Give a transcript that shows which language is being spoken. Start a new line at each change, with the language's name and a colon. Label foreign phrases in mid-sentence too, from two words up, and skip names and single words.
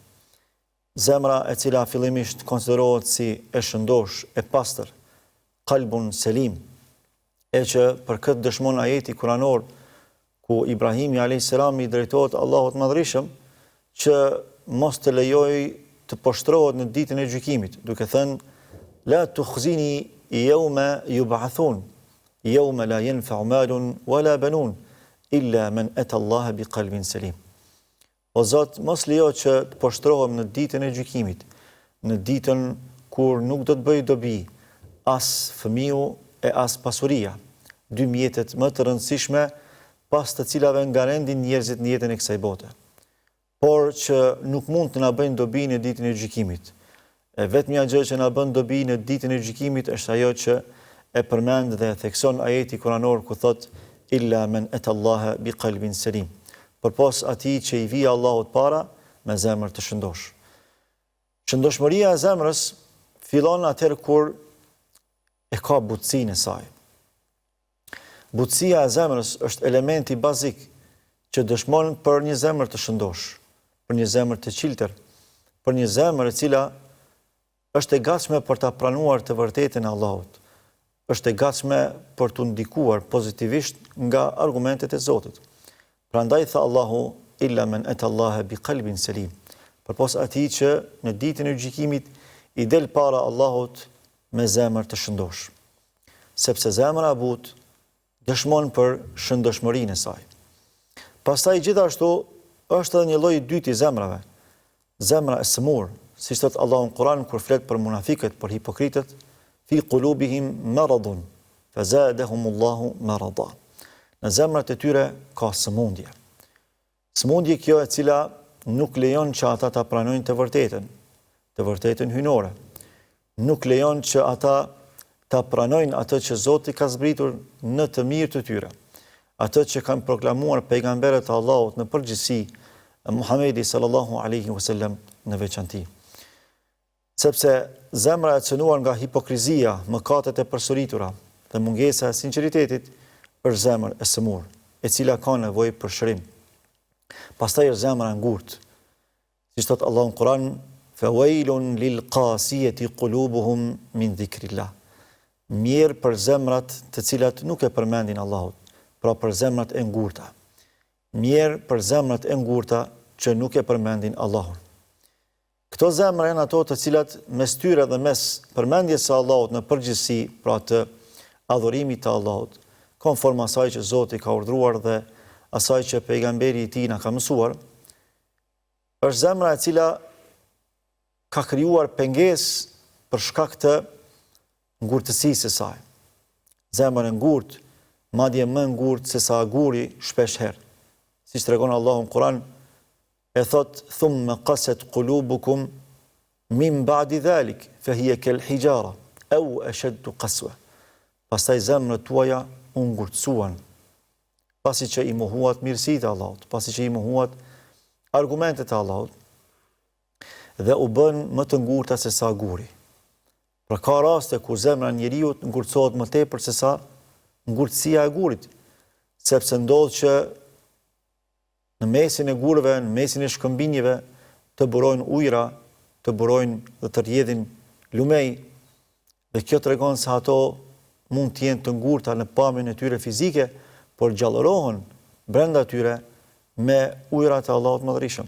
Albanian: Zemra e cila fillimisht konsiderohet si e shëndosh, e pastër,
Arabic: قلب سليم,
Albanian: e që për këtë dëshmon ajeti kuranor ku Ibrahimi a.s. i drejtohet Allahut Madhërisëm që mos të lejoj të poshtrohet në ditën e gjykimit, duke thënë
Arabic: لا تخزني يوم يبعثون يوم لا ينفع مال ولا بنون إلا من أتى الله بقلب سليم.
Albanian: O Zot, mos lejo që të poshtrohem në ditën e gjykimit, në ditën kur nuk do të bëj dobi as fëmiu e as pasuria, dy mjetet më të rëndësishme pas të cilave nga rendin njerëzit në jetën e kësaj bote, por që nuk mund të na bëjnë dobi në ditën e gjykimit. E vetmja gjë që na bën dobi në ditën e gjykimit është ajo që e përmend dhe thekson ajeti kuranor ku thot
Arabic: إلا من أتى الله بقلب سليم.
Albanian: Përpos atij që i vije Allahut para me zemër të shëndosh. Shëndoshmëria e zemrës fillon atëherë kur e ka butësinë e saj. Butësia e zemrës është elementi bazik që dëshmon për një zemër të shëndosh, për një zemër të qiltër, për një zemër e cila është e gatshme për ta pranuar të vërtetën e Allahut, është e gatshme për të ndikuar pozitivisht nga argumentet e Zotit. Prandaj tha Allahu
Arabic: إلا من أتى الله بقلب سليم.
Albanian: Përpos atij që në ditën e gjykimit i del para Allahut me zemër të shëndosh. Sepse zemra e butë dëshmon për shëndoshmërinë e saj. Pastaj gjithashtu është edhe një lloj i dytë i zemrave, zemra e sëmur, siç thot Allahu në Kur'an kur flet për munafiqët, për hipokritët,
Arabic: في قلوبهم مرض فزادهم الله مرضا.
Albanian: Në zemrat e tyre ka sëmundje. Sëmundje kjo e cila nuk lejon që ata ta pranojnë të vërtetën hynore. Nuk lejon që ata ta pranojnë atë që Zoti ka zbritur në të mirë të tyre. Atë që kanë proklamuar pejgamberët e Allahut në përgjithësi, Muhamedi
Arabic: صلى الله عليه وسلم
Albanian: në veçanti. Sepse zemra e cënuar nga hipokrizia, mëkatet e përsëritura dhe mungesa e sinqeritetit është zemër e sëmur, e cila ka nevojë për shërim. Pastaj është zemra e ngurtë. Siç thot Allahu në Kur'an,
Arabic: فويل للقاسية قلوبهم من ذكر الله.
Albanian: Mirë për zemrat të cilat nuk e përmendin Allahut, pra për zemrat e ngurta. Mirë për zemrat e ngurta që nuk e përmendin Allahun. Këto zemra janë ato të cilat mes tyre dhe mes përmendjes së Allahut në përgjithësi, pra të adhurimit të Allahut, konform asaj që Zoti ka urdhëruar dhe asaj që pejgamberi i tij na ka mësuar, është zemra e cila ka krijuar pengesë për shkak të ngurtësisë së saj. Zemra e ngurtë, madje më ngurtë se sa aguri shpesh herë. Siç tregon Allahu në Kur'an, e thot
Arabic: ثم قست قلوبكم من بعد ذلك فهي كالحجارة أو أشد قسوة.
Albanian: Pastaj zemrat tuaja u ngurtësuan, pasi që i mohuat mirësitë e Allahut, pasi që i mohuat argumentet e Allahut, dhe u bën më të ngurta se sa aguri. Pra ka raste kur zemra e njeriu ngurtësohet më tepër se sa ngurtësia e gurit, sepse ndodh që në mesin e gurëve, në mesin e shkëmbinjeve, të burojnë ujra, të burojnë dhe të rjedhin lumej, dhe kjo tregon se ato mund të jenë të ngurta në pamjen e tyre fizike, por gjallërohen brenda tyre me ujrat e Allahut Madhërisëm.